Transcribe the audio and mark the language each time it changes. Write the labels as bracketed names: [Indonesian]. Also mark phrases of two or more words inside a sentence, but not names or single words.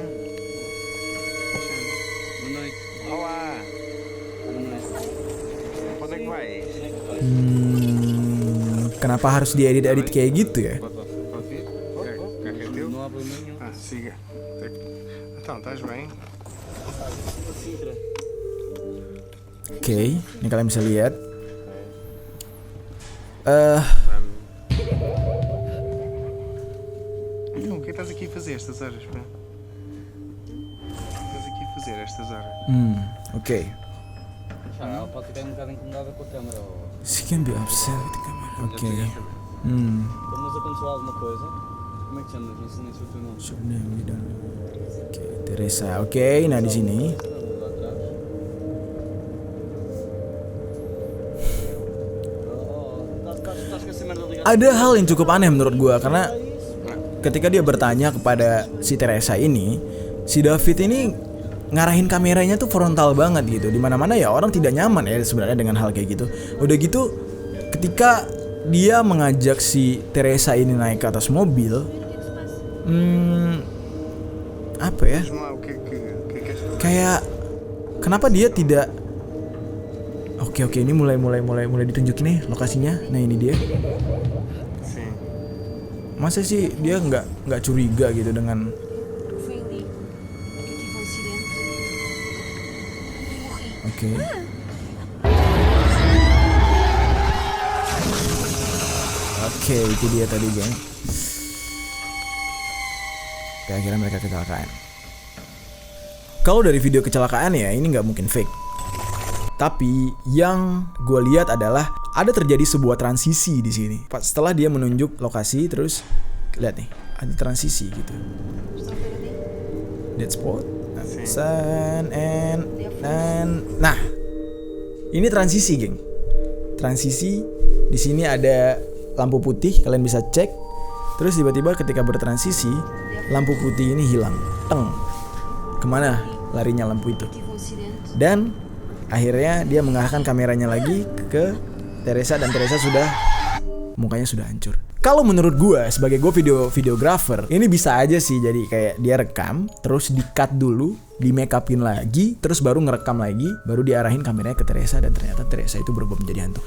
[Indonesian] Kenapa harus diedit-edit kayak gitu ya? Oke, ini kalian bisa lihat. [Portuguese] O que estás aqui a fazer estas horas, pá? Estás aqui a fazer estas horas. [Indonesian] Oke. [Portuguese] Ela pode ficar um bocado incomodada com a câmera. [English] She can be upset with the camera. [Indonesian] Oke. [Portuguese] Mas aconteceu alguma coisa? Como é que chamas? Não sei nem se o teu nome. [Indonesian] Oke, Teresa. Oke, nah di sini. [Portuguese] Lá atrás. Estás com essa merda ligada? [Indonesian] Ada hal yang cukup aneh menurut gua karena ketika dia bertanya kepada si Teresa ini, si David ini ngarahin kameranya tuh frontal banget gitu. Dimana-mana ya orang tidak nyaman ya sebenarnya dengan hal kayak gitu. Udah gitu, ketika dia mengajak si Teresa ini naik ke atas mobil, apa ya? [Portuguese] Diz-me lá, o que é que és tu? [Indonesian] Kayak kenapa dia tidak? Oke, ini mulai ditunjukin nih lokasinya. Nah ini dia. [Portuguese] Sim. [Indonesian] Masa sih dia nggak curiga gitu dengan [Portuguese] Foi ali que eu tive um acidente e morri. [Indonesian] Oke. Oke, itu dia tadi, geng. Oke, akhirnya mereka kecelakaan. Kalau dari video kecelakaan ya, ini nggak mungkin fake. Tapi yang gue lihat adalah ada terjadi sebuah transisi di sini. Setelah dia menunjuk lokasi, terus lihat nih, ada transisi gitu. [Portuguese] Estão a ver ali? [English] Dead spot, [Portuguese] Sim. [English] sun and [Indonesian] nah, ini transisi, geng. Transisi di sini ada lampu putih, kalian bisa cek. Terus tiba-tiba ketika bertransisi, lampu putih ini hilang. Teng. Kemana larinya lampu itu? [Portuguese] Tive um acidente. [Indonesian] Dan akhirnya dia mengarahkan kameranya lagi ke Teresa dan Teresa mukanya sudah hancur. Kalau menurut gue sebagai videographer, ini bisa aja sih jadi kayak dia rekam, terus di-cut dulu, di-make upin lagi, terus baru ngerekam lagi, baru diarahin kameranya ke Teresa dan ternyata Teresa itu berubah menjadi hantu.